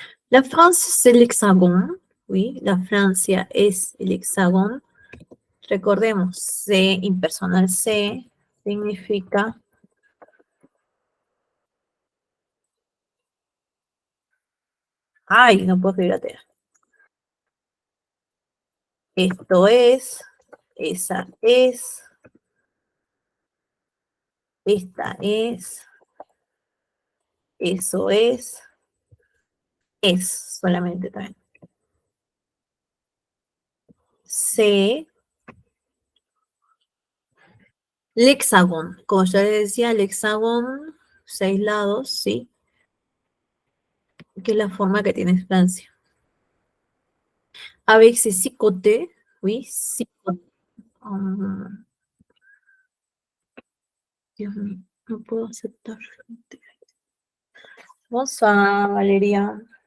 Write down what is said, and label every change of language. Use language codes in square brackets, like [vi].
[fr] La France, c'est l'hexagone. [es] Oui, la Francia es el hexagón. Recordemos, C, impersonal C, significa ay, no puedo escribir la T. Esto es, esa es, esta es, eso es solamente también. C, el hexagón, como ya les decía, el hexagón, 6 lados, ¿sí? Que es la forma que tiene Francia. [fr] Avec ses 6 côtés, oui, 6 côtés. [es] Dios mío, no puedo aceptar. [fr] Bonsoir, Valeria.